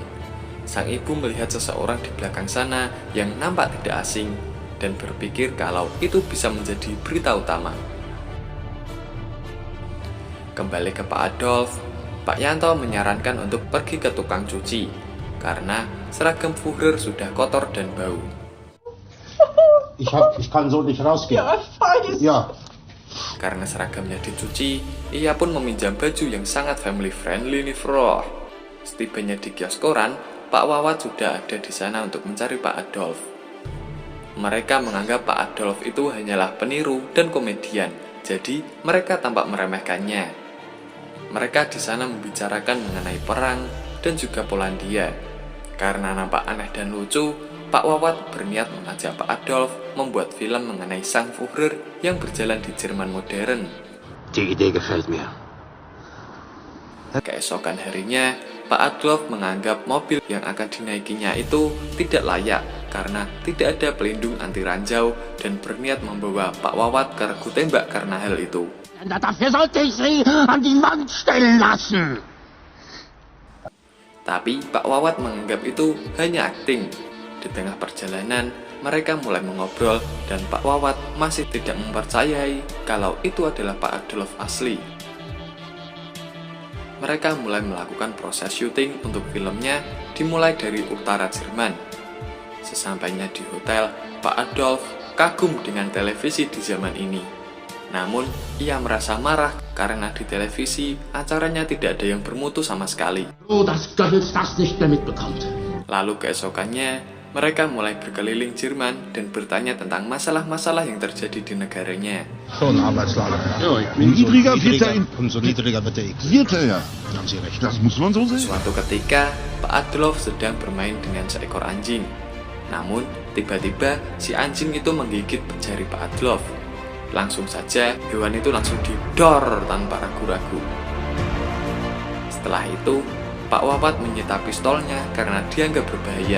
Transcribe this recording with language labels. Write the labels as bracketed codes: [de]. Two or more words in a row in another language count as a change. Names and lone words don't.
[id] Sang ibu melihat seseorang di belakang sana yang nampak tidak asing dan berpikir kalau itu bisa menjadi berita utama. Kembali ke Pak Adolf, Pak Yanto menyarankan untuk pergi ke tukang cuci karena seragam Führer sudah kotor dan bau. [de] Ich kann so nicht rausgehen. Ja, ich weiß. Ja. [id] Karena seragamnya dicuci, ia pun meminjam baju yang sangat [en] family friendly [id] nih bro. Setibanya di kios koran, Pak Wawat sudah ada di sana untuk mencari Pak Adolf. Mereka menganggap Pak Adolf itu hanyalah peniru dan komedian, jadi mereka tampak meremehkannya. Mereka di sana membicarakan mengenai perang dan juga Polandia. Karena nampak aneh dan lucu, Pak Wawat berniat mengajak Pak Adolf membuat film mengenai sang Führer yang berjalan di Jerman modern. [de] Die Idee gefällt mir. [id] Keesokan harinya, Pak Adolf menganggap mobil yang akan dinaikinya itu tidak layak karena tidak ada pelindung anti ranjau dan berniat membawa Pak Wawat ke regu tembak karena hal itu. [de] Dafür sollte ich Sie an die Wand stellen lassen. [id] Tapi Pak Wawat menganggap itu hanya akting. Di tengah perjalanan, mereka mulai mengobrol dan Pak Wawat masih tidak mempercayai kalau itu adalah Pak Adolf asli. Mereka mulai melakukan proses syuting untuk filmnya dimulai dari utara Jerman. Sesampainya di hotel, Pak Adolf kagum dengan televisi di zaman ini. Namun, ia merasa marah karena di televisi acaranya tidak ada yang bermutu sama sekali. [de] So, dass Goebbels das nicht mehr mitbekommt. [id] Lalu keesokannya, mereka mulai berkeliling Jerman dan bertanya tentang masalah-masalah yang terjadi di negaranya. [de] Schon Arbeitslage. Ja, ich bin niedriger, vierter in... Umso niedriger wird der X. Vierter, ja. Haben Sie recht. Das muss man so sehen. [id] Suatu ketika, Pak Adolf sedang bermain dengan seekor anjing. Namun, tiba-tiba si anjing itu menggigit jari Pak Adolf. Langsung saja, hewan itu langsung didor tanpa ragu-ragu. Setelah itu, Pak Wawat menyita pistolnya karena dianggap berbahaya.